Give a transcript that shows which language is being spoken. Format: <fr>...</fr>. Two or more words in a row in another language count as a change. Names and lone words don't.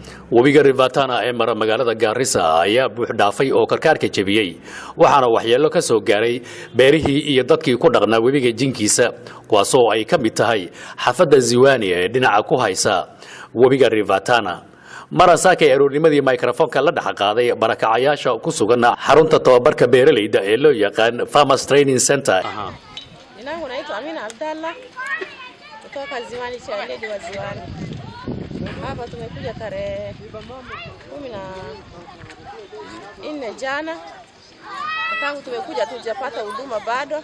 <so>Wabiga ee mara magaalada Gaarissa ayaa buux dhaafay oo karkaarka jebiyay waxaana waxyeello ka soo gaaray beerihii iyo dadkii ku dhaqnaa wabiga jinkiisa kuwaasoo ay ka mid tahay xafada Ziwani ee dhinaca ku haysa Wabiga marasaaka aroornimadii microphone-ka la dhax qaaday barakacayaasha ku sugan xarunta tababarka beeralayda ee loo yaqaan Farmers Training Center.</so> <sw>Ninangu naitwa Amina Abdalla kutoka Ziwani cha Lady wa Ziwani. Hapa tumekuja tarehe 14 jana. Tangu tumekuja tujapata huduma bado.</sw>